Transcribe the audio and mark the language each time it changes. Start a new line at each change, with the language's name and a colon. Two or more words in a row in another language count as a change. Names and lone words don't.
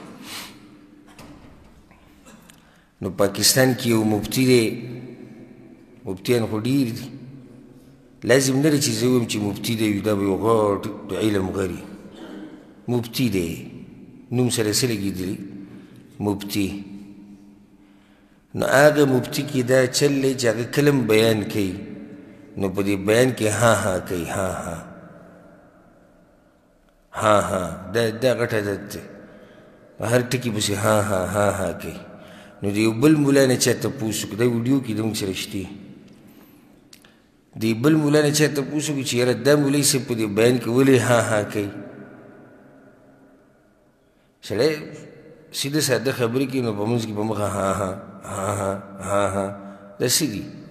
Pashto: نو پاکستان کې یو مفتی دی مفتیان خو ډېر دي لازم نه دی چې زه ووایم چې مفتی دی دا به یو غټ د علم غري مفتی دی نوم سره څه لګېدلي مفتی. نو هغه مفتی کې دا چل دی چې هغه کله بیان کوي نو په دې بیان کې ها ها کوي ها ها ها ها دا غټ عادت دی هر ټکي پسې ها ها ها ها کوي. نو د یو بل مولا نه چا تپوس وکړو دا ویډیو کې زموږ سره شته د بل مولا نه چا تپوس وکړو چې یاره دا مولوي صاحب په دې بیان کې ولې ها ها کوي. سړی سیده ساده خبرې کوي نو په منځ کې په مخه ها ها ها ها ها ها دا څه دي.